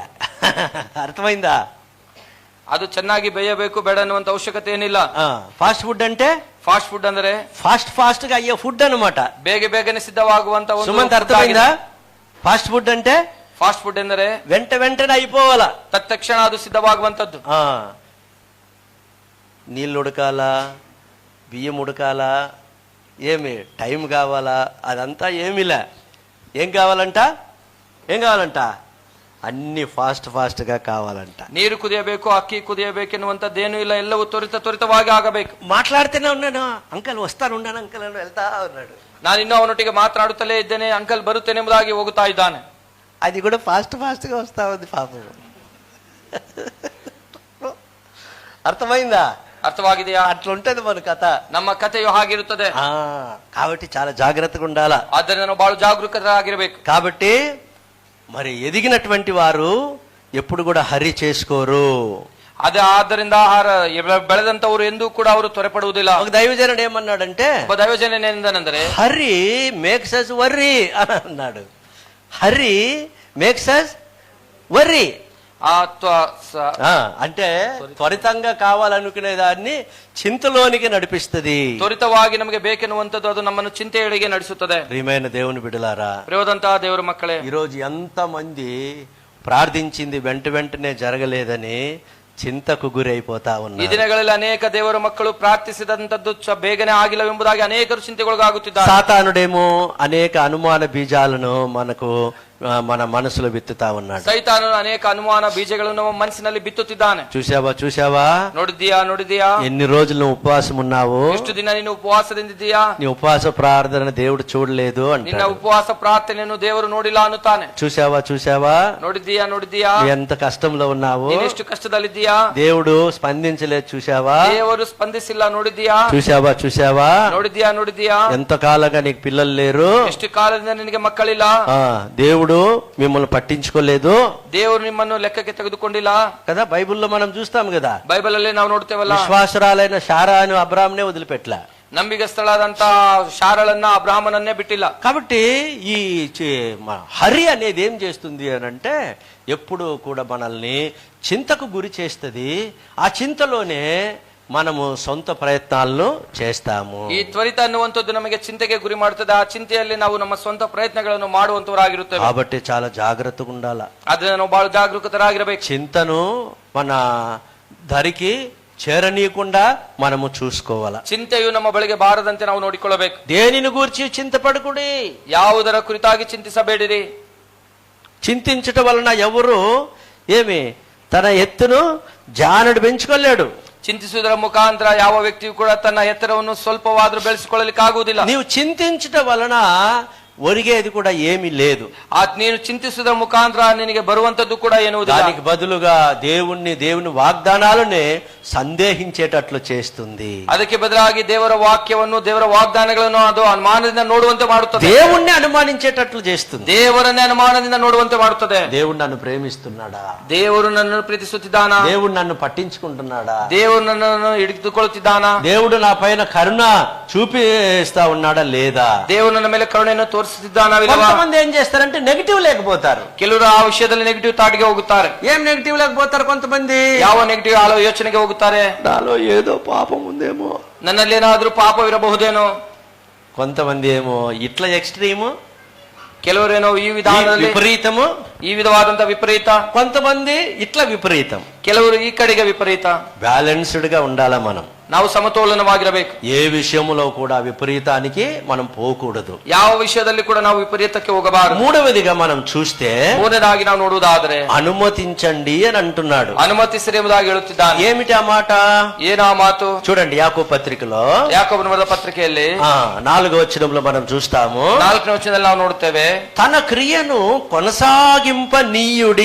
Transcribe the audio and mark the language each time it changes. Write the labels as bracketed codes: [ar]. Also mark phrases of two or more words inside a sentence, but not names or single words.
[te] అర్థమైందా? [kn] ಅದು ಚೆನ್ನಾಗಿ ಬೇಯಬೇಕು ಬೇಡ ಅನ್ನುವಂತ ಅವಶ್ಯಕತೆ ಏನಿಲ್ಲ. [en] fast food [te] అంటే [en] fast food [kn] ಅಂದ್ರೆ [te] ఫాస్ట్ గా అయ్యే ఫుడ్ అన్నమాట. [kn] ಬೇಗನೆ ಸಿದ್ಧವಾಗುವಂತ ಒಂದು. [te] సుమంత్ అర్థమైందా? [en] fast food [te] అంటే [en] fast food [kn] ಎಂದರೆ [te] వెంటనే అయిపోవాలా, [kn] ತತ್ಕ್ಷಣ ಅದು ಸಿದ್ಧವಾಗುವಂತದ್ದು. [te] నీళ్ళు ఉడకాలా, బియ్యం ఉడకాలా, ఏమి టైం కావాలా, అదంతా ఏమిలే. ఏం కావాలంట అన్ని ఫాస్ట్ గా కావాలంట. [kn] ನೀರು ಕುದಿಯಬೇಕು, ಅಕ್ಕಿ ಕುದಿಯಬೇಕೆನ್ನುವಂತದ್ದೇನು ಇಲ್ಲ, ಎಲ್ಲವೂ ತ್ವರಿತವಾಗಿ ಆಗಬೇಕು. [te] మాట్లాడుతూనే ఉన్నాను, అంకల్ వస్తానున్నాను, అంకల్ అని వెళ్తా ఉన్నాడు. [kn] ನಾನು ಇನ್ನೂ ಅವನೊಟ್ಟಿಗೆ ಮಾತನಾಡುತ್ತಲೇ ಇದ್ದೇನೆ, ಅಂಕಲ್ ಬರುತ್ತೇನೆ ಎಂಬುದಾಗಿ ಹೋಗುತ್ತಾ ಇದ್ದಾನೆ. [te] అది కూడా ఫాస్ట్ గా వస్తా ఉంది పాపం. అర్థమైందా? [kn] ಅರ್ಥವಾಗಿದೆಯಾ? [te] అట్లుంటది మన కథ. [kn] ನಮ್ಮ ಕಥೆಯು ಹಾಗಿರುತ್ತದೆ. [te] కాబట్టి చాలా జాగ్రత్తగా ఉండాలా. [kn] ಆದ್ದರಿಂದ ನಾವು ಬಹಳ ಜಾಗರೂಕರಾಗಿರಬೇಕು. [te] కాబట్టి మరి ఎదిగినటువంటి వారు ఎప్పుడు కూడా హరి చేసుకోరు. [kn] ಆದ್ದರಿಂದ ಬೆಳೆದಂತವರು ಎಂದೂ ಕೂಡ ಅವರು ತ್ವರೆಪಡುವುದಿಲ್ಲ. [te] ఒక దైవజనుడు ఏమన్నాడంటే, [kn] ಒಬ್ಬ దైవజನ ಏನೆಂದನೆಂದರೆ, [en] hurry makes us worry అని అన్నాడు. hurry makes us worry [te] అంటే త్వరితంగా కావాలనుకునే దాన్ని చింతలోనికి నడిపిస్తుంది. [kn] త్వరితವಾಗಿ ನಮಗೆ ಬೇಕೆನ್ನುವಂತದ್ದು ಅದು ನಮ್ಮನ್ನು ಚಿಂತೆಯೆಡೆಗೆ ನಡೆಸುತ್ತದೆ. [te] ప్రియమైన దేవుని బిడ్డలారా, [kn] ప్రియదంతా ದೇವರ ಮಕ್ಕಳೇ, [te] ఈరోజు ఎంత మంది ప్రార్థించింది వెంటనే జరగలేదని చింతకు గురైపోతా ఉన్నారు. [kn] ಈ ದಿನಗಳಲ್ಲಿ ಅನೇಕ ದೇವರ ಮಕ್ಕಳು ಪ್ರಾರ್ಥಿಸಿದಂತದ್ದು ಬೇಗನೆ ಆಗಿಲ್ಲವೆಂಬುದಾಗಿ ಅನೇಕರು ಚಿಂತೆಗೊಳಗಾಗುತ್ತಿದ್ದಾರೆ. [te] సాతానుడేమో అనేక అనుమాన బీజాలను మన మనసులో విత్తుతా ఉన్నాడు. [kn] ಸೈತಾನನು ಅನೇಕ ಅನುಮಾನ ಬೀಜಗಳನ್ನು ನಮ್ಮ ಮನಸ್ಸಿನಲ್ಲಿ ಬಿತ್ತುತ್ತಿದ್ದಾನೆ. [te] చూసావా? [kn] ನೋಡಿದ್ಯಾ? [te] ఎన్ని రోజులు నువ్వు ఉపవాసం ఉన్నావు? [kn] ಎಷ್ಟು ದಿನ ನೀನು ಉಪವಾಸದಿಂದಿದ್ದೀಯಾ? [te] నీ ఉపవాస ప్రార్థన దేవుడు చూడలేదు అంటే, [kn] ನಿನ್ನ ಉಪವಾಸ ಪ್ರಾರ್ಥನೆಯನ್ನು ದೇವರು ನೋಡಿಲ್ಲ ಅನ್ನುತ್ತಾನೆ. [te] చూసావా? [kn] ನೋಡಿದ್ಯಾ? [te] ఎంత కష్టంలో ఉన్నావు? [kn] ನೀನು ಎಷ್ಟು ಕಷ್ಟದಲ್ಲಿದ್ದೀಯಾ? [te] దేవుడు స్పందించలేదు. చూసావా? [kn] ದೇವರು ಸ್ಪಂದಿಸಿಲ್ಲ. ನೋಡಿದ್ಯಾ? [te] చూసావా? [kn] ನೋಡಿದ್ಯಾ? [te] ఎంత కాలంగా నీకు పిల్లలు లేరు? [kn] ಎಷ್ಟು ಕಾಲದಿಂದ ನಿನಗೆ ಮಕ್ಕಳಿಲ್ಲ? [te] దేవుడు మిమ్మల్ని పట్టించుకోలేదు, [kn] దేవుడు నిಮ್ಮನ್ನು ಲೆಕ್ಕಕ್ಕೆ ತೆಗೆದುಕೊಂಡಿಲ್ಲ [te] కదా. బైబిల్లో మనం చూస్తాం కదా, [kn] ಬೈಬಲ್ ಅಲ್ಲಿ ನಾವು ನೋಡ್ತೇವಲ್ಲ, [te] విశ్వాసరాలైన శారాను అబ్రాహామునే వదిలిపెట్టలా, [kn] ನಂಬಿಗಸ್ತಳಾದಂತ ಶಾರಳನ್ನ ಅಬ್ರಾಹ್ಮನನ್ನೇ ಬಿಟ್ಟಿಲ್ಲ. [te] కాబట్టి ఈ హరి అనేది ఏం చేస్తుంది అని అంటే, ఎప్పుడు కూడా మనల్ని చింతకు గురి చేస్తుంది. ఆ చింతలోనే మనము సొంత ప్రయత్నాలను చేస్తాము. [kn] ಈ ತ್ವರಿತ ಅನ್ನುವಂಥದ್ದು ನಮಗೆ ಚಿಂತೆಗೆ ಗುರಿ ಮಾಡುತ್ತದೆ. ಆ ಚಿಂತೆಯಲ್ಲಿ ನಾವು ನಮ್ಮ ಸ್ವಂತ ಪ್ರಯತ್ನಗಳನ್ನು ಮಾಡುವಂತವರಾಗಿರುತ್ತೇವೆ. [te] కాబట్టి చాలా జాగ్రత్తగా ఉండాలి. [kn] ಆದ್ರೆ ನಾವು ಬಹಳ ಜಾಗರೂಕತರಾಗಿರಬೇಕು. [te] చింతను మన ధరికి చేరనీయకుండా మనము చూసుకోవాలా. [kn] ಚಿಂತೆಯು ನಮ್ಮ ಬಳಿಗೆ ಬಾರದಂತೆ ನಾವು ನೋಡಿಕೊಳ್ಳಬೇಕು. [te] దేనిని గూర్చి చింతపడకుడి, [kn] ಯಾವುದರ ಕುರಿತಾಗಿ ಚಿಂತಿಸಬೇಡಿರಿ. [te] చింతించటం వలన ఎవరు తన ఎత్తును జానడు పెంచుకోలేడు. [kn] ಚಿಂತಿಸುವುದರ ಮುಖಾಂತರ ಯಾವ ವ್ಯಕ್ತಿಯು ಕೂಡ ತನ್ನ ಎತ್ತರವನ್ನು ಸ್ವಲ್ಪವಾದ್ರೂ ಬೆಳೆಸಿಕೊಳ್ಳಲಿಕ್ಕೆ ಆಗುವುದಿಲ್ಲ. [te] ನೀವು చింతించటం వలన ఒరిగేది కూడా ఏమీ లేదు. [kn] ನೀನು ಚಿಂತಿಸುವುದರ ಮುಖಾಂತರ ನಿನಗೆ ಬರುವಂತದ್ದು ಕೂಡ ಎನ್ನುವುದಿಲ್ಲ. [te] దానికి బదులుగా దేవుని వాగ్దానాలనే సందేహించేటట్లు చేస్తుంది. [kn] ಅದಕ್ಕೆ ಬದಲಾಗಿ ದೇವರ ವಾಕ್ಯವನ್ನು ದೇವರ ವಾಗ್ದಾನಗಳನ್ನು ಅದು ಅನುಮಾನದಿಂದ ನೋಡುವಂತೆ ಮಾಡುತ್ತದೆ. [te] దేవుణ్ణి అనుమానించేటట్లు చేస్తుంది. [kn] ದೇವರನ್ನೇ ಅನುಮಾನದಿಂದ ನೋಡುವಂತೆ ಮಾಡುತ್ತದೆ. [te] దేవుడు నన్ను ప్రేమిస్తున్నాడా, [kn] ದೇವರು ನನ್ನನ್ನು ಪ್ರೀತಿಸುತ್ತಿದ್ದಾನಾ, [te] దేవుడు నన్ను పట్టించుకుంటున్నాడా, [kn] ದೇವರು ನನ್ನನ್ನು ಹಿಡಿದುಕೊಳ್ಳುತ್ತಿದ್ದಾನಾ, [te] దేవుడు నా పైన కరుణ చూపిస్తా ఉన్నాడా లేదా, [kn] ದೇವರು ನನ್ನ ಮೇಲೆ ಕರುಣೆಯನ್ನು ತೋರಿಸುತ್ತಿದ್ದಾನಾ ಇಲ್ಲವಾ. [te] కొంతమంది ఏం చేస్తారంటే నెగిటివ్ లేకపోతారు. [kn] ಕೆಲವರು ಆ ವಿಷಯದಲ್ಲಿ [en] negative thought [kn] ಹೋಗುತ್ತಾರೆ. [te] ఏం నెగిటివ్ లేకపోతారు? కొంతమంది [kn] ಯಾವ ನೆಗೆಟಿವ್ ಯೋಚನೆಗೆ ಹೋಗುತ್ತಾರೆ. [te] నాలో ఏదో పాపం ఉందేమో, [kn] ನನ್ನಲ್ಲಿ ಏನಾದ್ರೂ ಪಾಪವಿರಬಹುದೇನೋ. [te] కొంతమంది ఏమో ఇట్లా ఎక్స్ట్రీము, [kn] ಕೆಲವರೇನೋ ಈ ವಿಧಾನದಲ್ಲಿ [te] విపరీతము, [kn] ಈ ವಿಧವಾದಂತ ವಿಪರೀತ, [te] కొంతమంది ఇట్లా విపరీతం. [kn] ಕೆಲವರು ಈ ಕಡೆಗೆ ವಿಪರೀತ. [te] బ్యాలెన్స్డ్ గా ఉండాలా మనం. [kn] ನಾವು ಸಮತೋಲನವಾಗಿರಬೇಕು. [te] ఏ విషయంలో కూడా విపరీతానికి మనం పోకూడదు. [kn] ಯಾವ ವಿಷಯದಲ್ಲಿ ಕೂಡ ನಾವು ವಿಪರೀತಕ್ಕೆ ಹೋಗಬಾರದು. [te] మూడవదిగా మనం చూస్తే [kn] ಮೂರನೇದಾಗಿ ನಾವು ನೋಡುವುದಾದರೆ [te] అనుమతించండి అని అంటున్నాడు. [kn] ಅನುಮತಿಸಿರಿ ಎಂಬುದಾಗಿ ಹೇಳುತ್ತಿದ್ದಾನೆ. [te] ఏమిటి ఆ మాట? [kn] ಏನಾ మాತು? [te] చూడండి యాకోబు పత్రికలో [kn] ಯಾಕೋಬನ ಬರೆದ పత్రిಕೆಯಲ್ಲಿ [te] 4వ వచనంలో మనం చూస్తాము. [kn] 4ನೇ ವಚನದಲ್ಲಿ ನಾವು ನೋಡುತ್ತೇವೆ, [te] తన క్రియను కొనసాగింప నీయుడి.